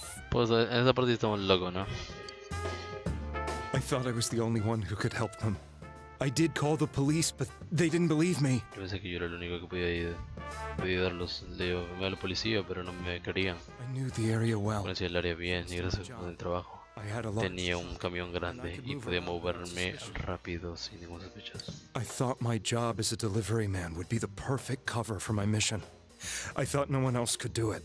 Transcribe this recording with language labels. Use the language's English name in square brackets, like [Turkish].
[Spanish] Pues en esa parte estamos locos, ¿no? [English] I thought I was the only one who could help them. I did call the police, but they didn't believe me. [Spanish] Yo pensé que yo era el único que podía ayudarlos. Le llamé a la policía, pero no me querían. [English] I knew the area well. [Spanish] Conocía el área bien y gracias al trabajo. Tenía un camión grande y podía moverme rápido sin ningún sospechoso. [English] I thought my job as a delivery man would be the perfect cover for my mission. I thought no one else could do it.